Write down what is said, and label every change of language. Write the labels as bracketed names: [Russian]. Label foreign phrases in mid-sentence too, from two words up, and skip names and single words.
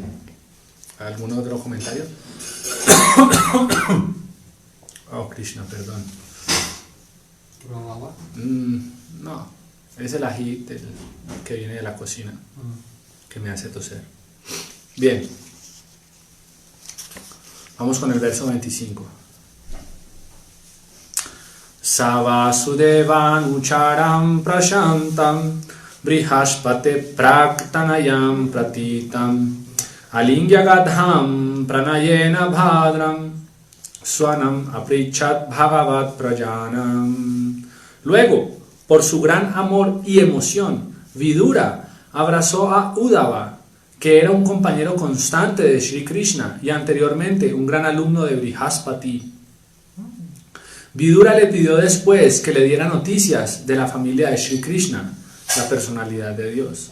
[Spanish] ¿Algún otro comentario? Oh, Krishna, perdón. ¿Probó agua? No, es el ají que viene de la cocina, que me hace toser. Bien. Vamos con el verso 25. [Sanskrit] Savasudevan ucharam prashantam brihaspate praktanayam pratitam alingyagadham pranayena bhadram swanam aprichat bhagavat prajanam. [Spanish] Luego, por su gran amor y emoción, Vidura abrazó a Uddhava, que era un compañero constante de Sri Krishna y anteriormente un gran alumno de Brihaspati. Vidura le pidió después que le diera noticias de la familia de Sri Krishna, la personalidad de Dios.